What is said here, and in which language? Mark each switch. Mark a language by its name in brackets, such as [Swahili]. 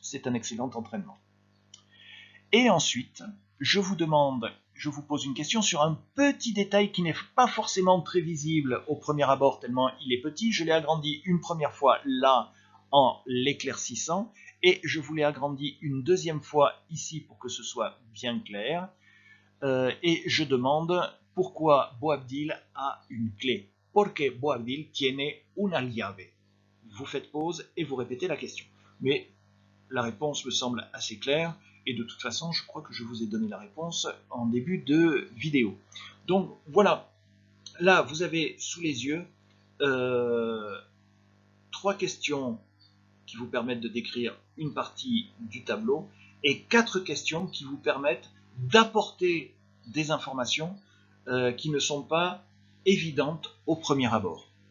[French] C'est un excellent entraînement. Et ensuite, je vous pose une question sur un petit détail qui n'est pas forcément très visible au premier abord tellement il est petit. Je l'ai agrandi une première fois là en l'éclaircissant et je vous l'ai agrandi une deuxième fois ici pour que ce soit bien clair. Et je demande pourquoi Boabdil a une clé. [Spanish] Porque Boabdil tiene una llave. [French] Vous faites pause et vous répétez la question. Mais la réponse me semble assez claire. Et de toute façon, je crois que je vous ai donné la réponse en début de vidéo. Donc voilà, là vous avez sous les yeux 3 questions qui vous permettent de décrire une partie du tableau et 4 questions qui vous permettent d'apporter des informations qui ne sont pas évidentes au premier abord.